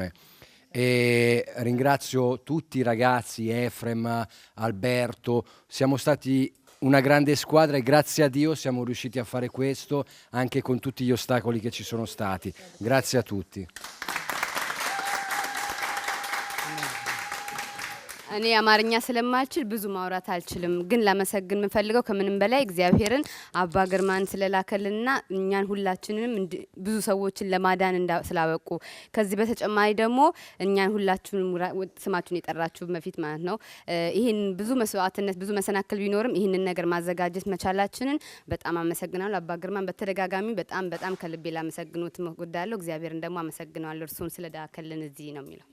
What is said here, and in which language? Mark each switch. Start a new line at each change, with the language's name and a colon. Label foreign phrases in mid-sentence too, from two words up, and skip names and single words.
Italian: E ringrazio tutti i ragazzi, Efrem, Alberto, siamo stati una grande squadra e grazie a Dio siamo riusciti a fare questo anche con tutti gli ostacoli che ci sono stati. Grazie a tutti.
Amharic: እኔ አማርኛ ስለማልችል ብዙ ማውራት አልችልም ግን ለመሰግን የምፈልገው ከምንም በላይ እግዚአብሔርን አባ ግርማን ስለላከልና እኛን ሁላችንንም ብዙ ሰዎችን ለማዳን ስላበቁ ከዚህ በተጨማሪ ደግሞ እኛን ሁላችንም ስማችሁን የጠራችሁ በፊት ማለት ነው ይሄን ብዙ መስዋዕትነት ብዙ መሰናክል ቢኖርም ይሄንን ነገር ማዘጋጀት መቻላችንን በጣም አመሰግናለሁ አባ ግርማን በተደጋጋሚ በጣም ከልቤ ላመሰግኑት እወዳለሁ እግዚአብሔርን ደግሞ አመሰግናለሁ እርሱን ስለዳከልን እዚህ ነው የሚለው